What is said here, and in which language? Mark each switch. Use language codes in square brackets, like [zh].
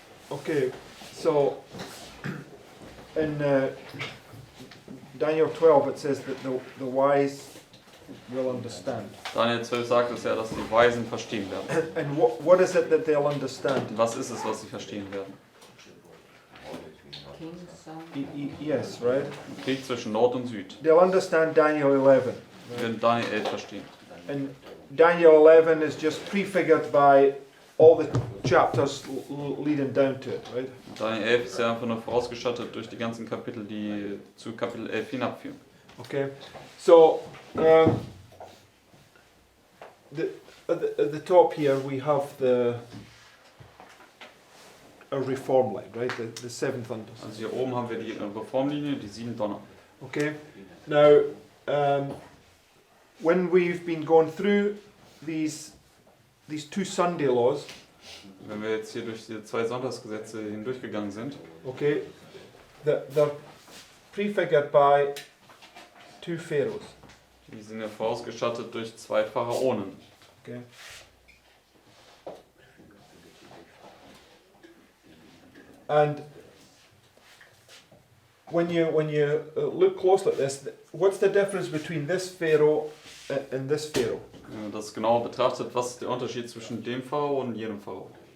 [en] Okay, so in Daniel 12 it says that the wise will understand. [de] Daniel 12 sagt es ja, dass die Weisen verstehen werden. [en] And what is it that they'll understand? [de] Und was ist es, was sie verstehen werden? [en] Yes, right? [de] Ein Krieg zwischen Nord und Süd. [en] They'll understand Daniel 11. [de] Wir werden Daniel 11 verstehen. [en] And Daniel 11 is just prefigured by all the chapters leading down to it, right? [de] Daniel 11 ist ja einfach nur vorausgestattet durch die ganzen Kapitel, die zu Kapitel 11 hinabführen. [en] Okay, so at the top here we have a reform line, right? The seven thunders. [de] Also hier oben haben wir die Reformlinie, die 7 Donner. [en] Okay, now when we've been going through these two Sunday laws, [de] Wenn wir jetzt hier durch die 2 Sonntagsgesetze hindurchgegangen sind, [en] okay, they're prefigured by 2 pharaohs. [de] die sind ja vorausgestattet durch 2 Pharaonen. [en] Okay. And when you look closely at this, what's the difference between this pharaoh and this pharaoh? [de] Wenn man das genauer betrachtet, was ist der Unterschied zwischen dem Pharao und jenem Pharao?